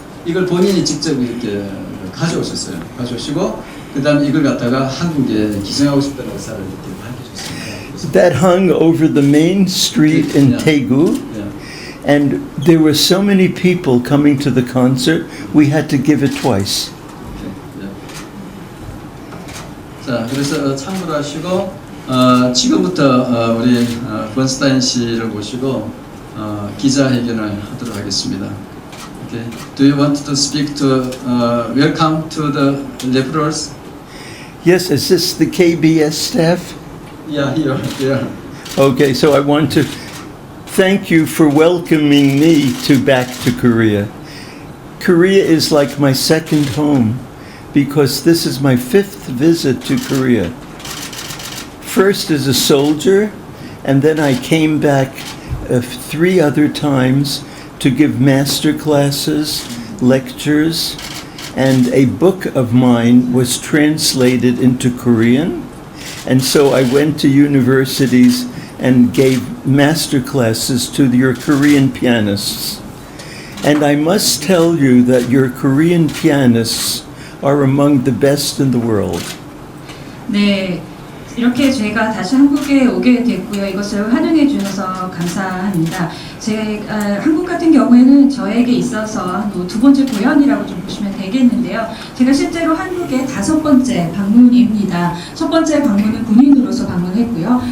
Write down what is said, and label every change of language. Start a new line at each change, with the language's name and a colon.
Korean: 이걸 본인이 직접 이렇게 가져오셨어요. 가져오시고 그다음에 이걸 갖다가 한국에 기증하고 싶다는 의사를 이렇게 밝혀줬습니다.
English: That hung over the main street in Daegu. And there were so many people coming to the concert, we had to give it twice.
Korean: 자, 그래서 참고하시고 지금부터 우리 번스타인 씨를 모시고 기자회견을 하도록 하겠습니다. Okay. Do you want to speak to welcome to the reporters? Yes, is this the KBS staff? Yeah, here. Okay, so I want to thank you for welcoming me back to Korea. Korea is like my second home because this is my 5th visit to Korea. First as a soldier, and then I came back 3 other times to give master classes, lectures, and a book of mine was translated into Korean. And so I went to universities and gave master classes to your Korean pianists. And I must tell you that your Korean pianists are among the best in the world. 네, 이렇게 제가 다시 한국에 오게 됐고요. 이것을 환영해 주셔서 감사합니다. 한국 같은 경우에는 저에게 있어서 두 번째 고향이라고 좀 보시면 되겠는데요. 제가 실제로 한국의 5번째 방문입니다. 첫 번째 방문은 군인으로서 방문했고요.